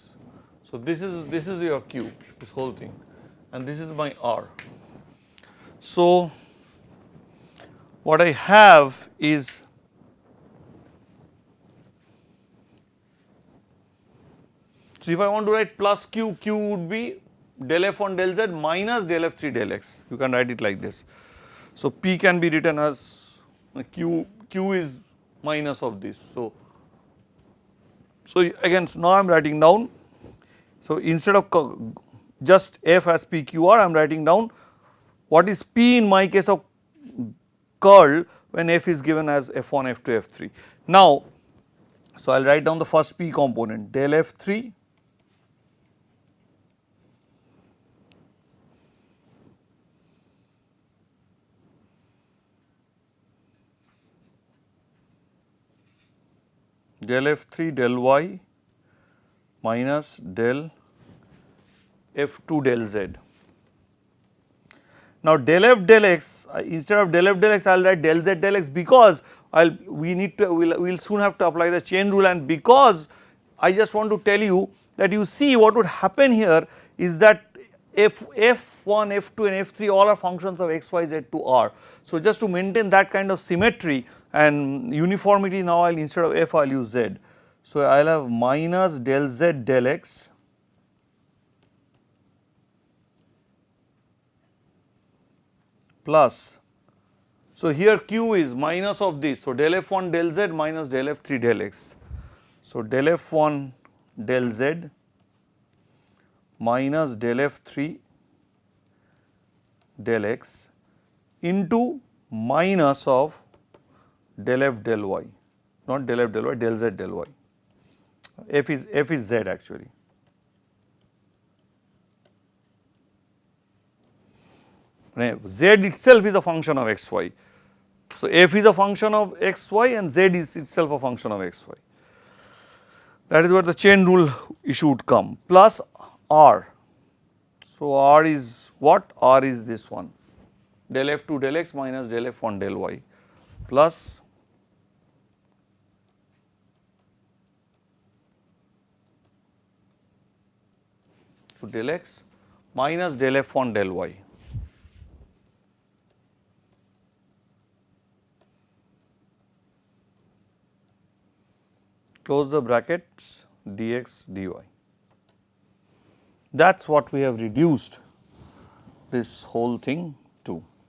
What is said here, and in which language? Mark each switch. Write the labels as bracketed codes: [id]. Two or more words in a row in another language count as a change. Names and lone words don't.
[en] So, this is your Q, this whole thing, and this is my R. So, what I have is so if I want to write plus Q, Q would be del f on del z minus del f3 del x, you can write it like this. So, P can be written as Q is minus of this. So, So, again now I am writing down. So, instead of just f as PQR, I am writing down what is P in my case of curl when f is given as f1, f2, f3. Now, so I will write down the first P component del f3 del f3 del y minus del f2 del z. Now, del f del x, instead of del f del x I will write del z del x, because we will soon have to apply the chain rule, and because I just want to tell you that you see what would happen here is that f1, f2 and f3 all are functions of x, y, z to r. So, just to maintain that kind of symmetry and uniformity, now I will, instead of f I will use z. So, I will have minus del z del x plus, so here q is minus of this, so del f1 del z minus del f3 del x. So, del f1 del z minus del f3 del x into minus of del f del y, not del f del y, del z del y. F is z actually. Z itself is a function of x y. So, f is a function of x y and z is itself a function of x y. That is where the chain rule issue would come, plus r. So, r is what? R is this one, del f2 del x minus del f1 del y plus so del x minus del f1 del y. Close the brackets, dx dy. That is what we have reduced this whole thing to.